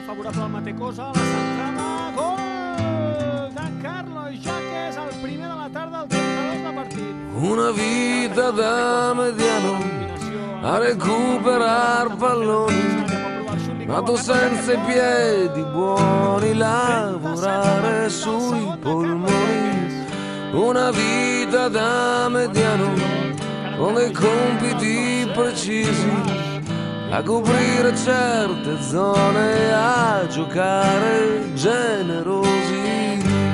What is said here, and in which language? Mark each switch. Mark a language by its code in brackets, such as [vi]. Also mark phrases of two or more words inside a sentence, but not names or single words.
[ca] jugador del Matecosa, la centrada, gol de Carlos Jaques, el primer de la tarda, el 32 de partit. [it] Una vita da mediano a recuperar palloni, nato senza i piedi buoni, lavorare sui polmoni. Una vita da mediano con dei compiti precisi, a coprire certe zone, a giocare generosi.